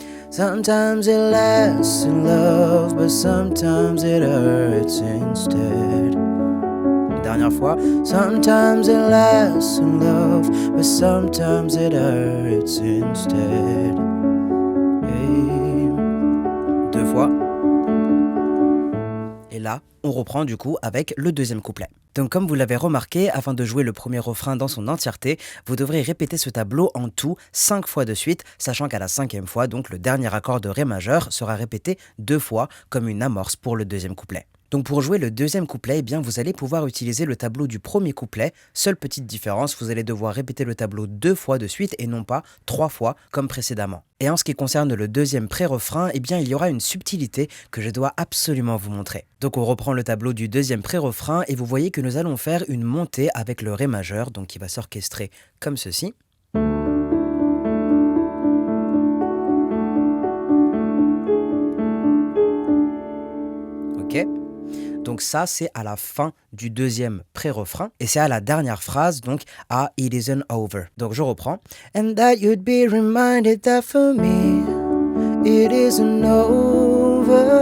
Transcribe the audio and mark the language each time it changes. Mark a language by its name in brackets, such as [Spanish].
[English] Sometimes it lasts in love, but sometimes it hurts instead. [French] Dernière fois. [English] Sometimes it lasts in love, but sometimes it hurts instead. [French] Hey. 2 fois. Et là, on reprend du coup avec le deuxième couplet. Donc comme vous l'avez remarqué, afin de jouer le premier refrain dans son entièreté, vous devrez répéter ce tableau en tout 5 fois de suite, sachant qu'à la 5e fois, donc le dernier accord de Ré majeur sera répété 2 fois comme une amorce pour le deuxième couplet. Donc pour jouer le deuxième couplet, eh bien vous allez pouvoir utiliser le tableau du premier couplet. Seule petite différence, vous allez devoir répéter le tableau 2 fois de suite et non pas 3 fois comme précédemment. Et en ce qui concerne le deuxième pré-refrain, eh bien il y aura une subtilité que je dois absolument vous montrer. Donc on reprend le tableau du deuxième pré-refrain et vous voyez que nous allons faire une montée avec le Ré majeur, donc qui va s'orchestrer comme ceci. Ok. Donc ça, c'est à la fin du deuxième pré-refrain. Et c'est à la dernière phrase, donc à [English] It isn't over. [French] Donc je reprends. [English] And that you'd be reminded that for me, it isn't over.